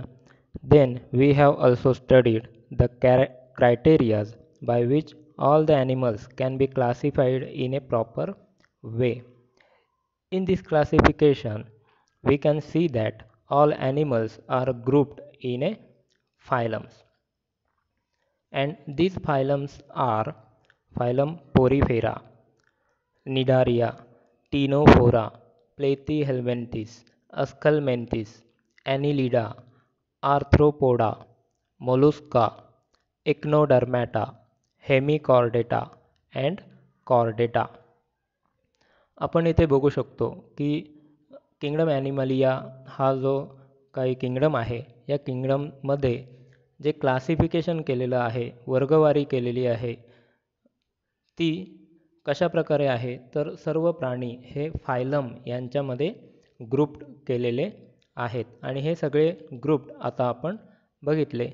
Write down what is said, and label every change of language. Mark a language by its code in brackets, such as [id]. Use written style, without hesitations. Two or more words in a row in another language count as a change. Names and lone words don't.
[en] Then we have also studied the criteria by which all the animals can be classified in a proper way. In this classification, we can see that all animals are grouped in a phylums, and these phylums are phylum Porifera, Nidaria, Ctenophora, Platyhelminthes, Aschelminthes, Annelida, Arthropoda, Mollusca, Echinodermata, Hemichordata and Chordata. [mr] आपण इथे बघू शकतो की किंगडम ॲनिमलिया हा जो काही किंगडम आहे, या किंगडममध्ये जे क्लासिफिकेशन केलेलं आहे, वर्गवारी केलेली आहे, ती कशा प्रकारे आहे तर सर्व प्राणी हे फायलम यांच्यामध्ये ग्रुप्ड केलेले आहेत आणि हे सगळे ग्रुप्ड आता आपण बघितले.